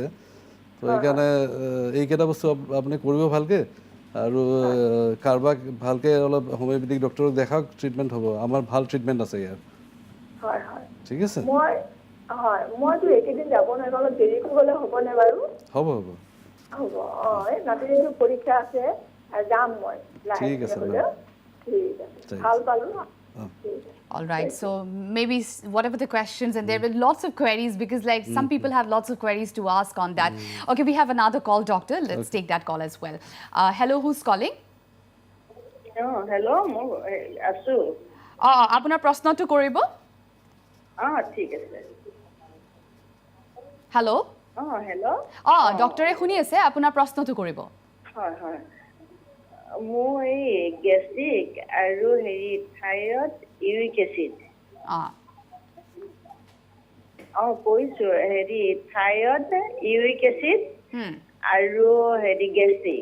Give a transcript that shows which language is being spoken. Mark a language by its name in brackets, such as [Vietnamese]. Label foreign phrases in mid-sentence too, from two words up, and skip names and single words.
[Assamese] তো এইকাৰণে এইকেইটা বস্তু আপুনি কৰিব ভালকে, আৰু কাৰোবাক ভালকে অলপ [English] homeopathic doctor [Assamese] দেখাওক, ট্ৰিটমেণ্ট হ'ব। আমাৰ ভাল ট্ৰিটমেণ্ট আছে ইয়াৰ। হয়। ঠিক আছে। মইতো এইকেইদিন যাব নোৱাৰিম, অলপ দেৰিকৈ গ'লে হ'বনে বাৰু? হ'ব। এই নাতিনীটো পৰীক্ষা আছে, যাম মই। ঠিক আছে। ঠিক আছে। ভাল পালো। [English] All right, so maybe whatever the questions, and there were lots of queries, because like some people have lots of queries to ask on that. Okay, we have another call, doctor. Let's take that call as well. Hello, who's calling? [Assamese] Hello, asu. আপোনাৰ প্ৰশ্ন টো কৰিব? ঠিক আছে। Hello? Hello. Doctor এ শুনি আছে, আপোনাৰ প্ৰশ্ন টো কৰিব. হয়। মোৰ এই গেষ্ট্ৰিক আৰু হেৰি থাইৰয়ড, [English] uric acid. [Assamese] কৈছো হেৰি থাইৰয়ড, [English] uric acid [Assamese] আৰু হেৰি গেষ্ট্ৰিক।